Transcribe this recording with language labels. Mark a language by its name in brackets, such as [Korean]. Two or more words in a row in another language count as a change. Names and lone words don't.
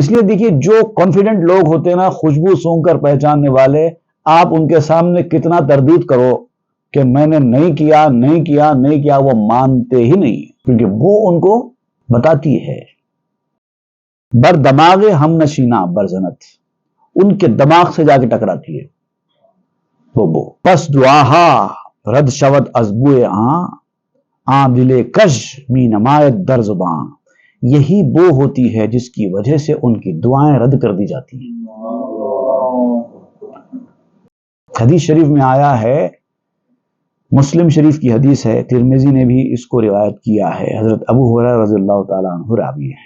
[Urdu] تو اس لیے دیکھیے جو کانفیڈنٹ لوگ ہوتے ہیں نا، خوشبو سونگ کر پہچاننے والے، آپ ان کے سامنے کتنا تردید کرو کہ میں نے نہیں کیا نہیں کیا نہیں کیا، وہ مانتے ہی نہیں، کیونکہ وہ ان کو بتاتی ہے۔ [Persian] بر دماغ ہم نشینہ برزنت، [Urdu] ان کے دماغ سے جا کے ٹکراتی ہے وہ [Persian] پس دعاہا رد شود ازبوئے آن دل کش می نمایت در زباں، [Urdu] یہی بو ہوتی ہے جس کی وجہ سے ان کی دعائیں رد کر دی جاتی ہیں۔ حدیث شریف میں آیا ہے، مسلم شریف کی حدیث ہے، ترمذی نے بھی اس کو روایت کیا ہے، حضرت ابو ہریرہ [Arabic] رضی اللہ تعالیٰ عنہ [Urdu] راوی ہے۔